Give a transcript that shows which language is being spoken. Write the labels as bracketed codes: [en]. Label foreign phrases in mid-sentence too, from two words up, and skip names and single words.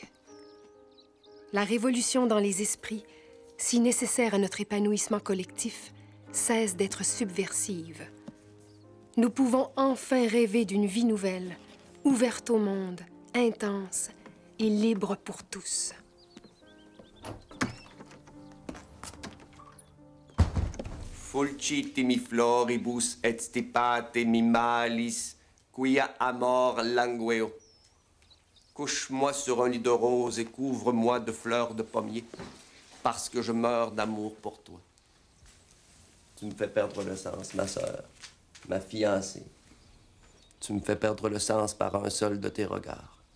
[fr] La révolution dans les esprits, si nécessaire à notre épanouissement collectif, cesse d'être subversive. Nous pouvons enfin rêver d'une vie nouvelle, ouverte au monde, intense et libre pour tous. [la] Fulciti mi floribus et stipate mi malis, quia amor langueo. [fr] Couche-moi sur un lit de roses et couvre-moi de fleurs de pommier, parce que je meurs d'amour pour toi. Tu me fais perdre le sens, ma sœur, ma fiancée. Tu me fais perdre le sens par un seul de tes regards.